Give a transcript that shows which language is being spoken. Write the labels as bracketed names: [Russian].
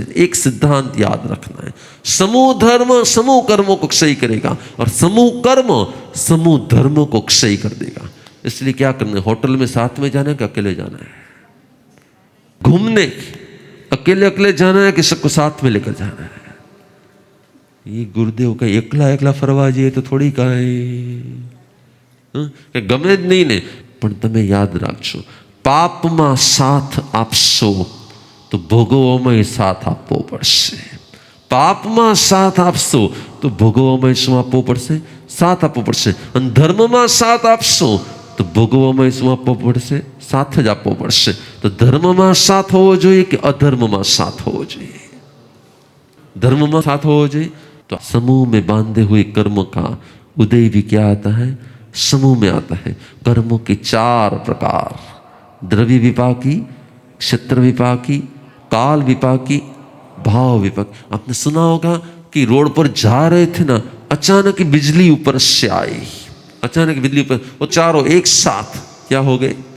[Hindi] हमें एक सिद्धांत याद रखना है, समूह धर्म समूह कर्मों को क्षय करेगा और समूह कर्म समूह धर्म को क्षय कर देगा. इसलिए क्या करना है? होटल में साथ में जाना है कि अकेले जाना है? घूमने अकेले जाना है कि सबको साथ में लेकर जाना है? [Gujarati] ये गुरुदेव का एकला फरवा जाइए तो थोड़ी कहे गमे ज नहीं ने. પણ તમે યાદ રાખજો, પાપમાં સાથ આપશો તો ભોગવવામાં સાથ આપવો પડશે. પાપમાં સાથ આપશો તો ભોગવવામાં શું આપવો પડશે? સાથ આપવો પડશે. અને ધર્મમાં સાથ આપશો તો ભોગવવામાં શું આપવો પડશે? સાથ જ આપવો પડશે. તો ધર્મમાં સાથ હોવો જોઈએ કે અધર્મમાં સાથ હોવો જોઈએ? धर्मમાં साथ હોવો જોઈએ. [Hindi] तो समूह में बांधे हुए कर्म का उदय भी क्या आता है? समूह में आता है. कर्मों के 4 प्रकार: द्रव्य विपाकी, क्षेत्र विपाकी, काल विपाकी, भाव विपाकी. आपने सुना होगा कि रोड पर जा रहे थे ना, अचानक बिजली ऊपर से आई, अचानक बिजली ऊपर, वो चारों एक साथ क्या हो गए?